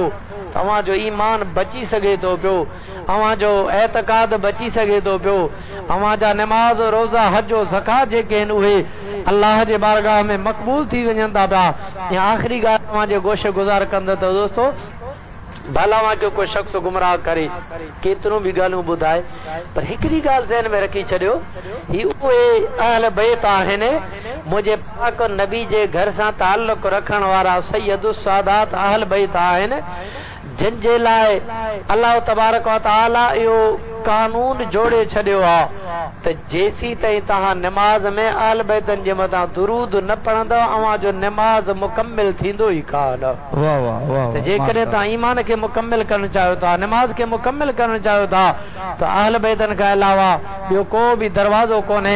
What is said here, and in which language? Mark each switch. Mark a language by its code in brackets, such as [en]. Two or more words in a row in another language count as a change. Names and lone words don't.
[sd] तव्हां जो ईमान बची सघे थो पियो, अवां जो एतकाद बची सघे थो पियो, अवां जा नमाज रोज़ा हज ज़कात जेके आहिनि उहे अल्लाह जे बारगाह में मक़बूल थी वञनि था पिया। या आख़िरी ॻाल्हि तव्हां जे गोश गुज़ार कंदो त दोस्तो, भला वहाँ जो कोई शख्स गुमराह करे, केतिरो भी गालूं बुधाए, पर हिकड़ी गाल ज़हन में रखी छड़ियो, ही उहे अहल बैत आहिनि मुझे पाक नबी जे घर सां ताल्लुक रखण वारा सैयदु सादात अहल बैत आहिनि, जिन जे लाइ अल्लाह तबारक व तआला इहो कानून जोड़े छड़ियो आ त जेसी ताईं तव्हां नमाज में अहल बैतन जे मथां दुरूद न पढ़ंदव अवां जो नमाज मुकम्मिल थींदो ई कान। वाह वाह वाह। त जेकॾहिं तव्हां ईमान खे मुकम्मिल करणु चाहियो था, नमाज खे मुकम्मिल करणु चाहियो था, त अहल बैतन खां अलावा ॿियो को बि दरवाज़ो कोन्हे।